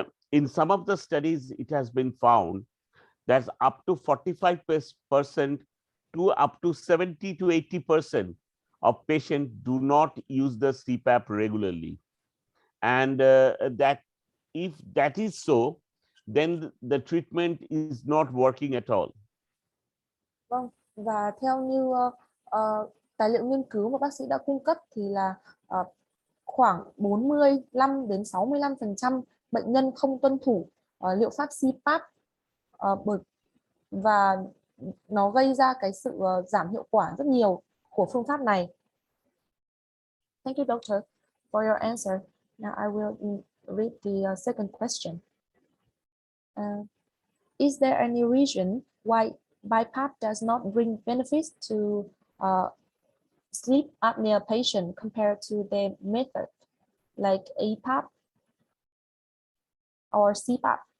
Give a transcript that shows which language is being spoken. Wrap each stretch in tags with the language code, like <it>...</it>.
<en>In some of the studies, it has been found that up to 45% to up to 70 to 80% of patients do not use the CPAP regularly, and that if that is so, then the treatment is not working at all.</en> <vi>Vâng, và theo như tài liệu nghiên cứu mà bác sĩ đã cung cấp thì là khoảng 45 đến 65% bệnh nhân không tuân thủ liệu pháp CPAP, và nó gây ra cái sự giảm hiệu quả rất nhiều của phương pháp này.</vi> <en>Thank you, doctor, for your answer. Now I will read the second question. Is there any reason why BiPAP does not bring benefits to sleep apnea patient compared to the method like APAP or CPAP?</en>